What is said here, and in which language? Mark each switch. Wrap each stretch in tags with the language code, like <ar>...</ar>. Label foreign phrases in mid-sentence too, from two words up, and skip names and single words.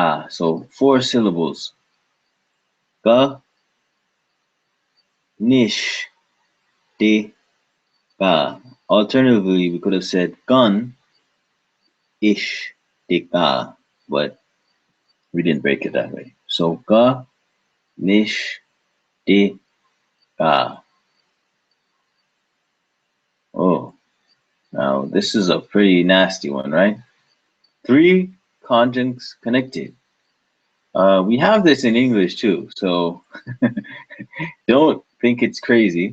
<en>So 4 syllables. Ka nish te ka. Alternatively, we could have said gun ish te ka, but we didn't break it that way. So ka nish te ka. Oh, now this is a pretty nasty one, right? Three conjuncts connected. We have this in English too, so don't think it's crazy.</en>